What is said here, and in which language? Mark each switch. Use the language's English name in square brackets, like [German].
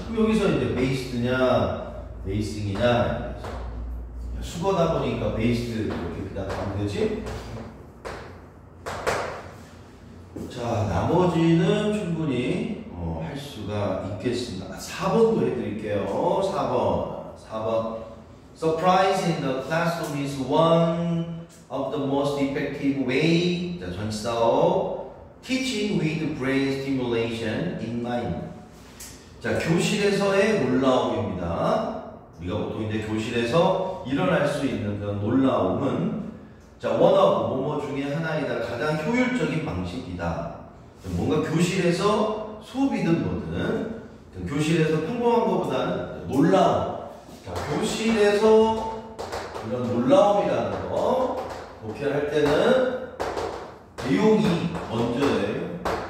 [Korean] 그럼 여기서 이제 베이스드냐, 베이싱이냐, 수거다 보니까 베이스드 이렇게 그냥 가면 되지. 자, 나머지는 충분히 할 수가 있겠습니다. 4번도 해드릴게요. 4번. [English] Surprise in the classroom is one of the most effective way, [Korean] 자, 전치사어, [English] teaching with brain stimulation in mind. [Korean] 자, 교실에서의 놀라움입니다. 우리가 보통 이제 교실에서 일어날 수 있는 그런 놀라움은 자, 원하고 뭐뭐 중에 하나이다. 가장 효율적인 방식이다. 뭔가 교실에서 수업이든 뭐든 교실에서 평범한 것보다는 놀라움. 자, 교실에서 이런 놀라움이라는 거 독해할 때는 내용이 먼저예요.